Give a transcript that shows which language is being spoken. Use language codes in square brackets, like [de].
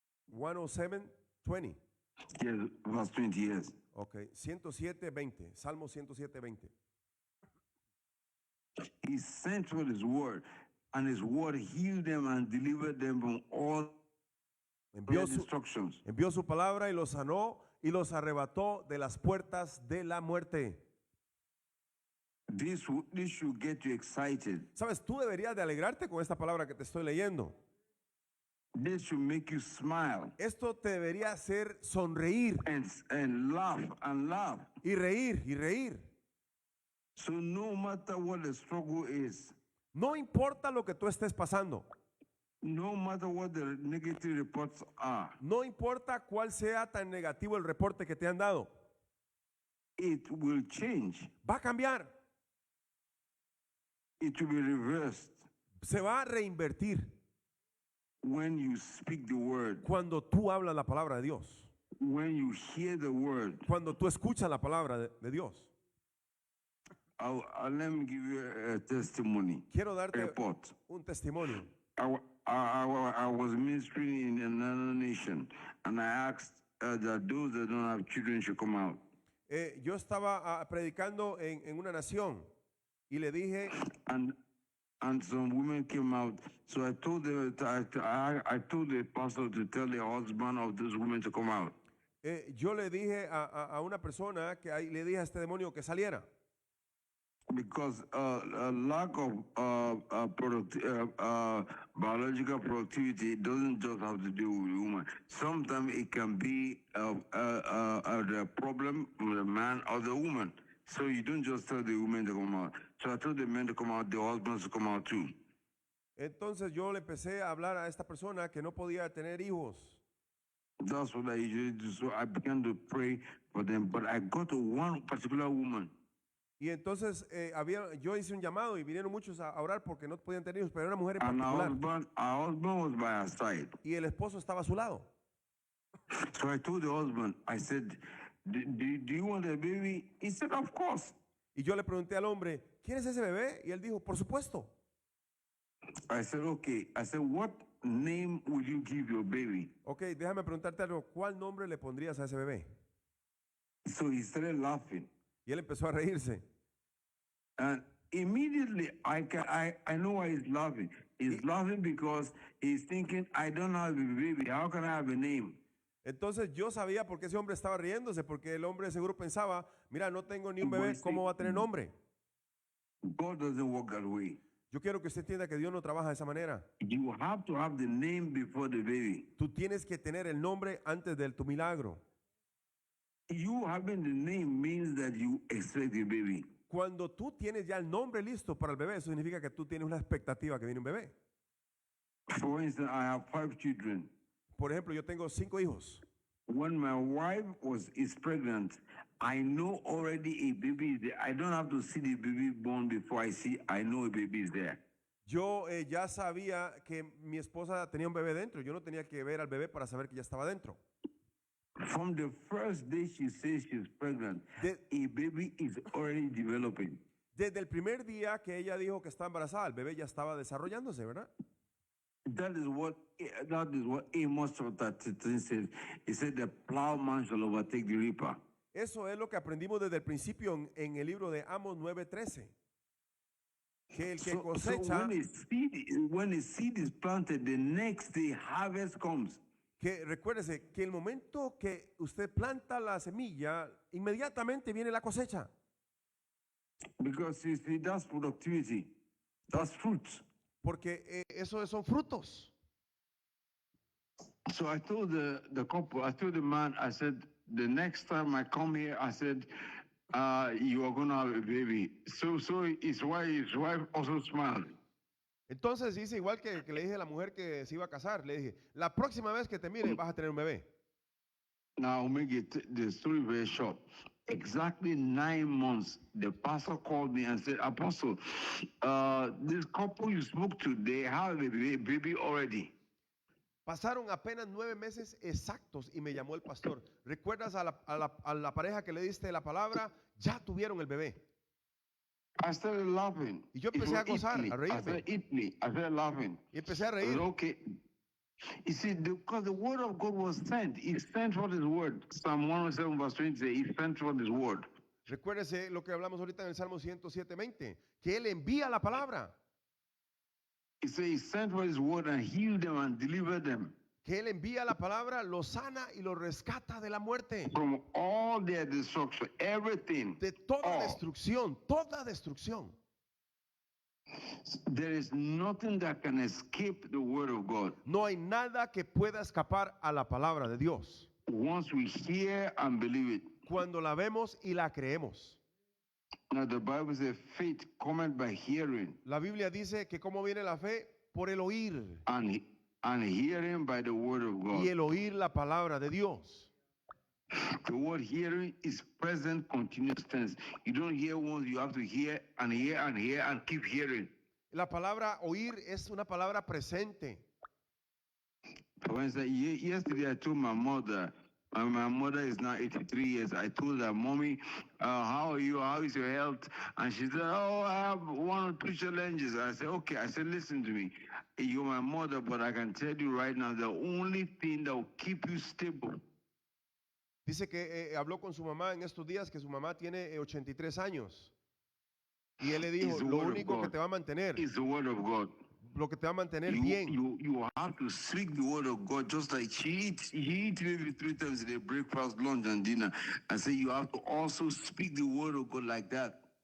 [en] 107, 20. Yes, verse 20, yes. [es] Ok, 107, 20. Salmo 107, 20. [en] He sent forth His word, and His word healed them and delivered them from all their destructions. [es] Envió su palabra y los sanó y los arrebató de las puertas de la muerte. [en] This should get you excited. [es] Sabes, tú deberías de alegrarte con esta palabra que te estoy leyendo. [en] This should make you smile [es] Esto te debería hacer sonreír [en] and laugh. [es] y reír y reír. [en] So no matter what the struggle is, [es] No importa lo que tú estés pasando. [en] no matter what the negative reports are, [es] No importa cuál sea tan negativo el reporte que te han dado, [en] it will change. [es] va a cambiar, [en] It will be reversed [es] se va a reinvertir [en] when you speak the word, [es] cuando tú hablas la palabra de Dios, [en] when you hear the word. [es] cuando tú escuchas la palabra de Dios. [en] Let me give you a testimony, [es] Quiero [en] a [es] darte [en] report. [es] un testimonio. [en] I was ministering in another nation, and I asked that those that don't have children should come out. [es] Yo estaba predicando en una nación y le dije, [en] And some women came out. So I told them, I told the pastor to tell the husband of those women to come out. [es] yo le dije a una persona que ahí, le dije a este demonio que saliera. [en] Because a lack of biological productivity doesn't just have to do with women. Sometimes it can be the problem with the man or the woman. So you don't just tell the women to come out. So I told the men to come out, the husbands to come out too. [es] Entonces yo le empecé a hablar a esta persona que no podía tener hijos. [en] That's what I usually do. So I began to pray for them. But I got to one particular woman. [es] Y entonces yo hice un llamado y vinieron muchos a orar porque no podían tener hijos, pero era una mujer en [en] And particular. our husband was by her side. [es] Y el esposo estaba a su lado. [en] So I told the husband, I said, do you want a baby? He said, of course. [es] Y yo le pregunté al hombre, ¿quieres ese bebé? Y él dijo, por supuesto. [en] I said, okay. I said, what name will you give your baby? [es] Ok, déjame preguntarte algo. ¿Cuál nombre le pondrías a ese bebé? [en] So he started laughing. [es] Y él empezó a reírse. [en] And immediately I know why he's laughing. He's laughing because he's thinking, I don't have a baby. How can I have a name? [es] Entonces yo sabía por qué ese hombre estaba riéndose, porque el hombre seguro pensaba, mira, no tengo ni un bebé, ¿cómo va a tener nombre? [en] God doesn't work that way. [es] Yo quiero que usted entienda que Dios no trabaja de esa manera. [en] You have to have the name before the baby. [es] Tú tienes que tener el nombre antes de tu milagro. [en] You having the name means that you expect a baby. [es] Cuando tú tienes ya el nombre listo para el bebé, eso significa que tú tienes una expectativa que viene un bebé. [en] For instance, I have 5 children. [es] Por ejemplo, yo tengo 5 hijos. [en] When my wife is pregnant, I know already a baby is there. I don't have to see the baby born before I know a baby is there. [es] Yo ya sabía que mi esposa tenía un bebé dentro. Yo no tenía que ver al bebé para saber que ya estaba dentro. [en] From the first day she says she's pregnant, a baby is already developing. [es] Desde el primer día que ella dijo que está embarazada, el bebé ya estaba desarrollándose, ¿verdad? [en] That is what Amos chapter 13 says. He said the plowman shall overtake the reaper. [es] Eso es lo que aprendimos desde el principio en el libro de Amos 9:13. Que el que cosecha, [en] so when a seed is planted, the next day harvest comes. [es] que recuérdese que el momento que usted planta la semilla, inmediatamente viene la cosecha. [en] Because you see, that's productivity. That's fruit. [es] Porque eso son frutos. [en] So I told the couple, I told the man, I said, the next time I come here, I said, you are going to have a baby. So his wife also smiled. [es] Entonces dice igual que le dije a la mujer que se iba a casar, le dije, la próxima vez que te mire vas a tener un bebé. [en] Now, I'll make the story very short. Exactly 9 months, the pastor called me and said, Apostle, this couple you spoke to, they have a baby already. [es] Pasaron apenas 9 meses exactos y me llamó el pastor. ¿Recuerdas a la pareja que le diste la palabra? Ya tuvieron el bebé. [en] I started laughing. [es] Y yo empecé a gozar, a reírme. [en] I started laughing. [es] Y empecé a reír. [en] Okay. You see, because the word of God was sent. He sent forth his word. Psalm 107 verse 20 says, he sent forth his word. [es] Recuérdese lo que hablamos ahorita en el Salmo 107:20, que él envía la palabra. [en] He says he sent forth his word and healed them and delivered them. [es] Que él envía la palabra, los sana y los rescata de la muerte. [en] From all their destruction, everything. [es] De toda destrucción, toda destrucción. [en] There is nothing that can escape the word of God. [es] No hay nada que pueda escapar a la palabra de Dios. [en] Once we hear and believe it. [es] Cuando la vemos y la creemos. [en] Now the Bible says faith cometh by hearing. [es] La Biblia dice que cómo viene la fe por el oír. [en] and and hearing by the word of God. [es] Y el oír la palabra de Dios. [en] The word hearing is present continuous tense. You don't hear once, you have to hear and hear and hear and keep hearing. [es] La palabra oír es una palabra presente. [en] For instance, yesterday I told my mother, my mother is now 83 years. I told her, Mommy, how are you? How is your health? And she said, oh, I have one or two challenges. I said, okay. I said, listen to me. You're my mother, but I can tell you right now, the only thing that will keep you stable [es] Dice que habló con su mamá en estos días, que su mamá tiene 83 años. Y él le dijo, [en] is the [es] lo [en] word of [es] único que [en] God. [es] te va a mantener, [en] Is the word of God. [es] lo que te va a mantener bien. [en] You have to speak the word of God, just like he eat maybe 3 times a day, breakfast, lunch, and dinner. I say you have to also speak the word of God like that.